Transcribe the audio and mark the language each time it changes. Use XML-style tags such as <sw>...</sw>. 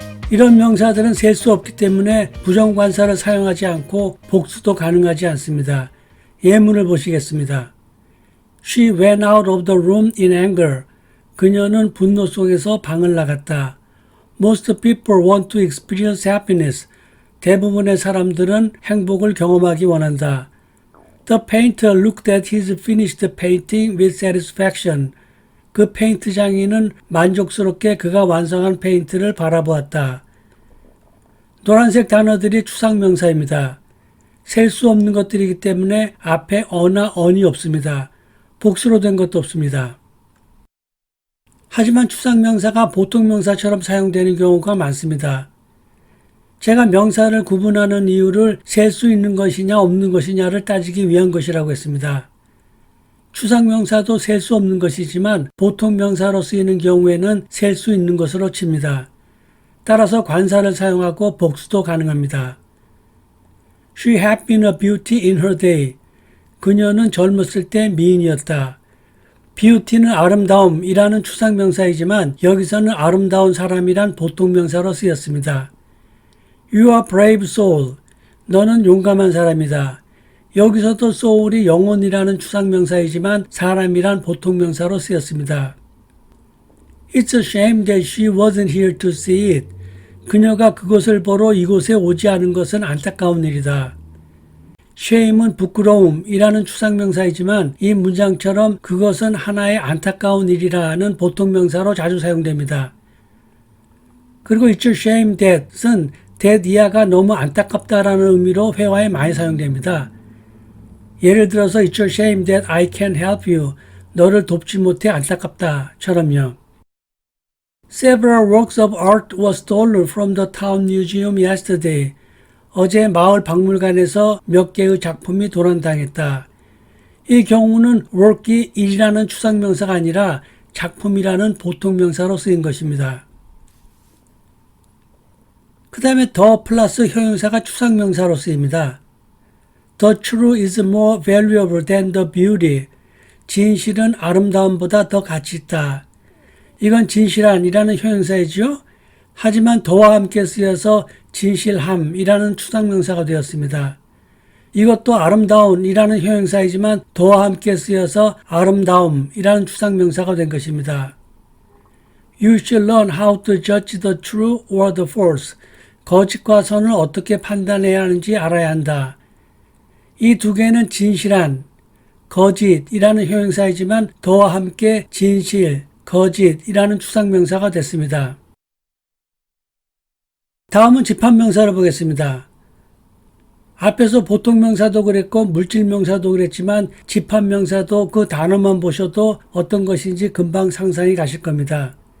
<ko>이런 명사들은 셀 수 없기 때문에 부정관사를 사용하지 않고 복수도 가능하지 않습니다. 예문을 보시겠습니다.</ko> <en>She went out of the room in anger.</en> <ko>그녀는 분노 속에서 방을 나갔다.</ko> <en>Most people want to experience happiness.</en> <ko>대부분의 사람들은 행복을 경험하기 원한다.</ko> <en>The painter looked at his finished painting with satisfaction.</en> <ko>그 페인트 장인은 만족스럽게 그가 완성한 페인트를 바라보았다. 노란색 단어들이 추상명사입니다. 셀 수 없는 것들이기 때문에 앞에 어나 언이 없습니다. 복수로 된 것도 없습니다. 하지만 추상명사가 보통명사처럼 사용되는 경우가 많습니다. 제가 명사를 구분하는 이유를 셀 수 있는 것이냐 없는 것이냐를 따지기 위한 것이라고 했습니다. 추상명사도 셀 수 없는 것이지만 보통명사로 쓰이는 경우에는 셀 수 있는 것으로 칩니다. 따라서 관사를 사용하고 복수도 가능합니다.</ko> <en>She had been a beauty in her day.</en> <ko>그녀는 젊었을 때 미인이었다. beauty는 아름다움이라는 추상명사이지만 여기서는 아름다운 사람이란 보통명사로 쓰였습니다.</ko> <en>You are brave soul.</en> <ko>너는 용감한 사람이다. 여기서도 soul이 영혼이라는 추상명사이지만 사람이란 보통명사로 쓰였습니다.</ko> <en>It's a shame that she wasn't here to see it.</en> <ko>그녀가 그것을 보러 이곳에 오지 않은 것은 안타까운 일이다. shame은 부끄러움이라는 추상명사이지만 이 문장처럼 그것은 하나의 안타까운 일이라는 보통명사로 자주 사용됩니다. 그리고</ko> <en>It's a shame that</en> <ko>은 that 이하가 너무 안타깝다라는 의미로 회화에 많이 사용됩니다. 예를 들어서</ko> <en>It's a shame that I can't help you.</en> <ko>너를 돕지 못해 안타깝다처럼요.</ko> <en>Several works of art were stolen from the town museum yesterday.</en> <ko>어제 마을 박물관에서 몇 개의 작품이 도난당했다. 이 경우는 work이 일이라는 추상명사가 아니라 작품이라는 보통명사로 쓰인 것입니다. 그 다음에 더 플러스 형용사가 추상명사로 쓰입니다.</ko> <en>The truth is more valuable than the beauty.</en> <ko>진실은 아름다움보다 더 가치 있다. 이건 진실한이라는 형용사이죠. 하지만 더와 함께 쓰여서 진실함이라는 추상명사가 되었습니다. 이것도 아름다운이라는 형용사이지만 더와 함께 쓰여서 아름다움이라는 추상명사가 된 것입니다.</ko> <en>You should learn how to judge the true or the false.</en> <ko>거짓과 선을 어떻게 판단해야 하는지 알아야 한다. 이 두 개는 진실한, 거짓이라는 형용사이지만 더와 함께 진실, 거짓이라는 추상명사가 됐습니다. 다음은 집합명사를 보겠습니다. 앞에서 보통명사도 그랬고 물질명사도 그랬지만 집합명사도 그 단어만 보셔도 어떤 것인지 금방 상상이 가실 겁니다.</ko>